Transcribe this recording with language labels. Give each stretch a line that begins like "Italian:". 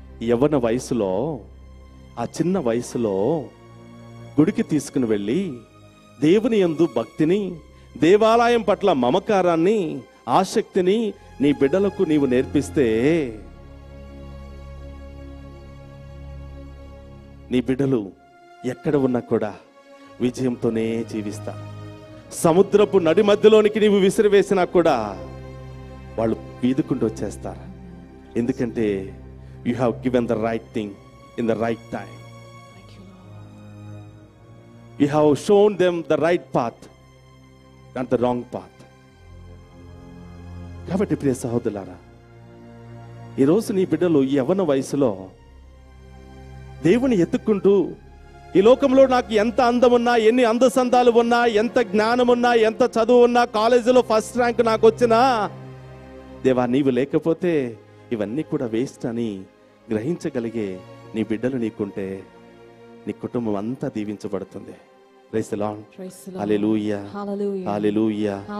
Telugu: యవ్వన వయసులో, ఆ చిన్న వయసులో గుడికి తీసుకుని వెళ్ళి దేవుని యందు భక్తిని, దేవాలయం పట్ల మమకారాన్ని, ఆసక్తిని నీ బిడ్డలకు నీవు నేర్పిస్తే నీ బిడ్డలు ఎక్కడ ఉన్నా కూడా విజయంతోనే జీవిస్తారు. సముద్రపు నడి మధ్యలోనికి నీవు విసిరివేసినా కూడా వాళ్ళు వీదుకుంటూ వచ్చేస్తారు.
English: ఎందుకంటే you have given the right thing in the right time. You have shown them the right path, not the wrong path.
Telugu: కాబట్టి ప్రియ సహోదరులారా, ఈరోజు నీ బిడ్డలు ఈ యవ్వన వయసులో దేవుని ఎత్తుక్కుంటూ, ఈ లోకంలో నాకు ఎంత అందం ఉన్నా, ఎన్ని అందసందాలు ఉన్నా, ఎంత జ్ఞానం ఉన్నా, ఎంత చదువు ఉన్నా, కాలేజీలో ఫస్ట్ ర్యాంక్ నాకు వచ్చినా, దేవా నీవు లేకపోతే ఇవన్నీ కూడా వేస్ట్ అని గ్రహించగలిగే నీ బిడ్డలు నీకుంటే నీ కుటుంబం అంతా దీవించబడుతుంది.
English: Praise the lord.
Telugu: Hallelujah. Hallelujah.